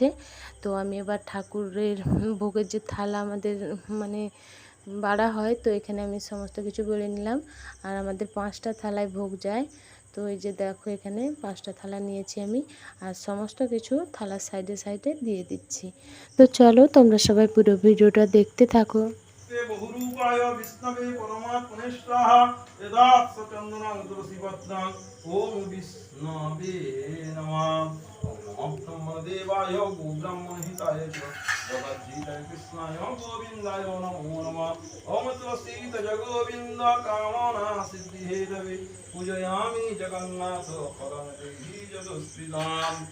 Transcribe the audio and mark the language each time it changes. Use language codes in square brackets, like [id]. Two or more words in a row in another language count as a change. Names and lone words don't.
[bn] তো আমি এবার ঠাকুরের ভোগের যে থালা আমাদের মানে বাড়া হয়, তো এখানে আমি সমস্ত কিছু বলে নিলাম। আর আমাদের 5টা থালায় ভোগ যায়। তো এই যে দেখো, এখানে 5টা থালা নিয়েছি আমি, আর সমস্ত কিছু থালার সাইডে সাইডে দিয়ে দিচ্ছি। তো চলো, তোমরা সবাই পুরো ভিডিওটা দেখতে থাকো। [sa] বহুরূপায় বিষ্ণবে পরমাত্মনে স্বাহা যদাৎ চন্দনাং তুলসীপত্রাং ওম বিষ্ণবে নমঃ ওম ব্রহ্মদেবায় গোব্রাহ্মণহিতায় চ জগজ্জীতায় কৃষ্ণায় গোবিন্দায় নমো নমঃ ওম তুলসীত জগোবিন্দ কামনা সিদ্ধি হেতবে পূজয়ামি জগন্নাথ পরম দেহি যদস্মিতাম